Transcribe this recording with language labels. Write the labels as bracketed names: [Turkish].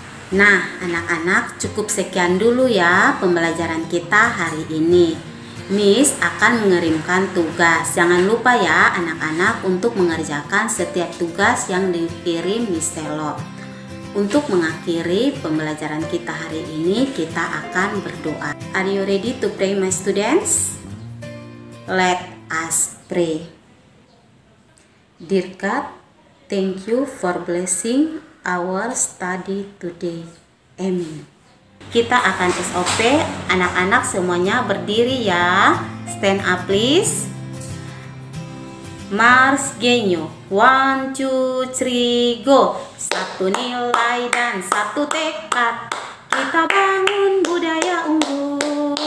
[Indonesian] Nah, anak-anak, cukup sekian dulu ya pembelajaran kita hari ini. Miss akan mengirimkan tugas. Jangan lupa ya anak-anak untuk mengerjakan setiap tugas yang dikirim Miss Selo. Untuk mengakhiri pembelajaran kita hari ini, kita akan berdoa. [English] Are you ready to pray, my students? Let us pray. Dear God, thank you for blessing our study today. [Indonesian] Amen. Kita akan SOP. Anak-anak semuanya berdiri ya. [English] Stand up please. Mars genyo. [Indonesian] 1, 2, 3, go. Satu nilai dan satu tekad, kita bangun budaya unggul.